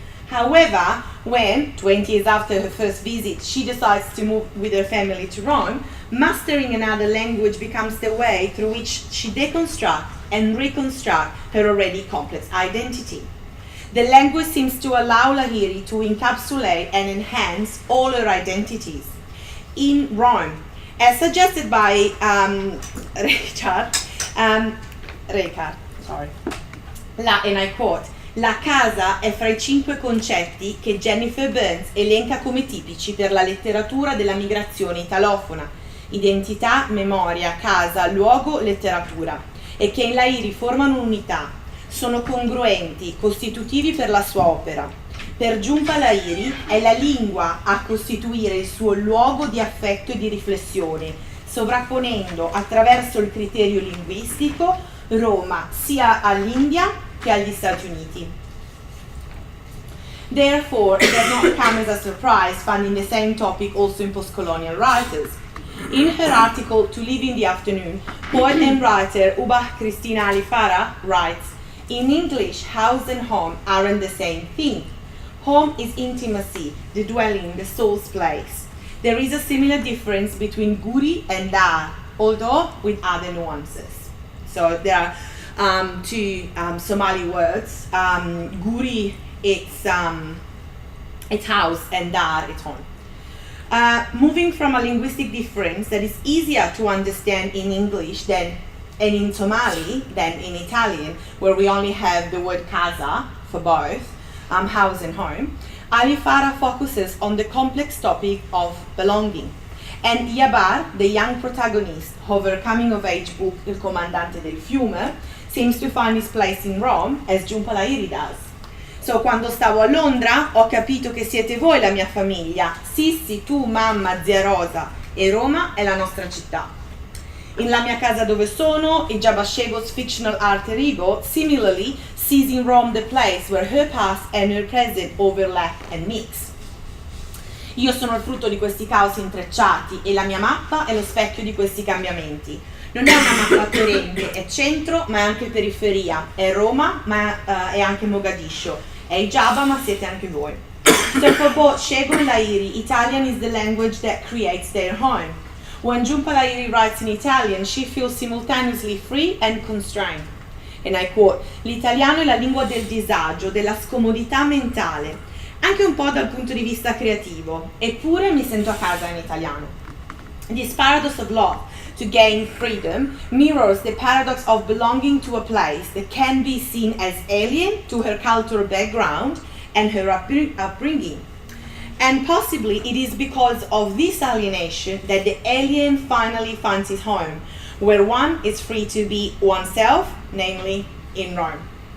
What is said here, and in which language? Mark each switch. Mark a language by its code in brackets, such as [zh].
[en] However, when, 20 years after her first visit, she decides to move with her family to Rome, mastering another language becomes the way through which she deconstructs and reconstructs her already complex identity. The language seems to allow Lahiri to encapsulate and enhance all her identities. In Rome, as suggested by Richard, and I quote, [it] la casa è fra I 5 concetti che Jennifer Burns elenca come tipici per la letteratura della migrazione italofona: identità, memoria, casa, luogo, letteratura, e che in Lahiri formano un'unità, sono congruenti, costitutivi per la sua opera. Per Jhumpa Lahiri è la lingua a costituire il suo luogo di affetto e di riflessione, sovrapponendo attraverso il criterio linguistico Roma sia all'India che agli Stati Uniti. [en] Therefore, it does not come as a surprise finding the same topic also in post-colonial writers. In her article To Live in the Afternoon, poet and writer Ubah Cristina Alifara writes, in English, house and home aren't the same thing. Home is intimacy, the dwelling, the soul's place. There is a similar difference between guri and dar, although with other nuances. So there are to Somali words. Guri, it's house, and dar, it's home. Moving from a linguistic difference that is easier to understand in English and in Somali than in Italian, where we only have the word casa for both, house and home, Ali Farah focuses on the complex topic of belonging. And Yabar, the young protagonist of her coming-of-age book Il Comandante del Fiume, seems to find his place in Rome as Jhumpa Lahiri does. [it] So, quando stavo a Londra ho capito che siete voi la mia famiglia. Sissi, tu, mamma, zia Rosa, e Roma è la nostra città. [en] In La mia casa dove sono, Ijaba Shego's fictional alter ego similarly sees in Rome the place where her past and her present overlap and mix. [it] Io sono il frutto di questi caos intrecciati e la mia mappa è lo specchio di questi cambiamenti. Non è una mappa perenne, è centro ma è anche periferia, è Roma ma è anche Mogadiscio, è Ijaba ma siete anche voi. [en] So for both Shego and Lahiri, Italian is the language that creates their home. When Jhumpa Lahiri writes in Italian, she feels simultaneously free and constrained. And I quote, [it] l'italiano è la lingua del disagio, della scomodità mentale, anche un po' dal punto di vista creativo, eppure mi sento a casa in italiano. [en] This paradox of love to gain freedom mirrors the paradox of belonging to a place that can be seen as alien to her cultural background and her upbringing. And possibly it is because of this alienation that the alien finally finds his home, where one is free to be oneself, namely in Rome.